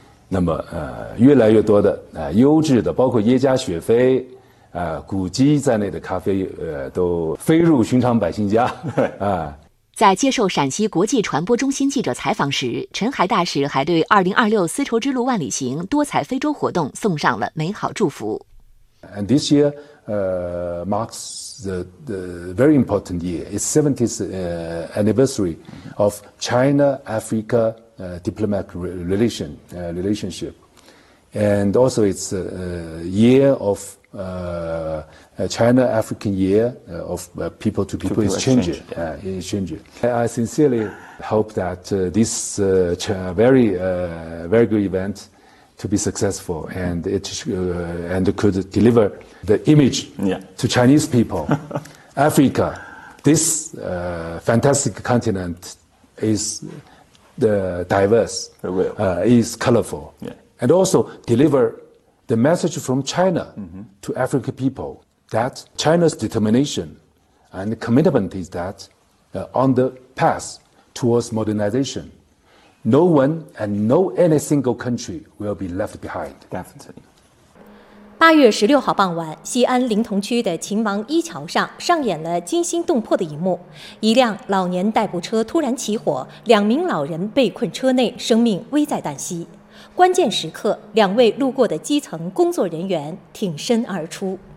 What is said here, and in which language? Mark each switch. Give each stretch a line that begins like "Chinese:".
Chinese: 那么越来越多的优质的包括耶加雪菲古基在内的咖啡都飞入寻常百姓家。在接受陕西国际传播中心记者采访时，陈海大使还对2026丝绸之路万里行多彩非洲活动送上了美好祝福。
English: And this year marks the very important year. It's 70th anniversary of China-Africa diplomatic relationship. And also it's a year of China-African year of people-to-people exchange. I sincerely hope that this very good event to be successful and it and could deliver the image to Chinese people. Africa, this fantastic continent is diverse, is colorful. And also deliver the message from China to African people that China's determination and commitment is that on the path towards modernization, no one and no any single country will be left behind. Definitely.
Chinese: 8月16号傍晚，西安临潼区的秦王一桥上上演了惊心动魄的一幕，一辆老年代步车突然起火，两名老人被困车内，生命危在旦夕。关键时刻，两位路过的基层工作人员挺身而出。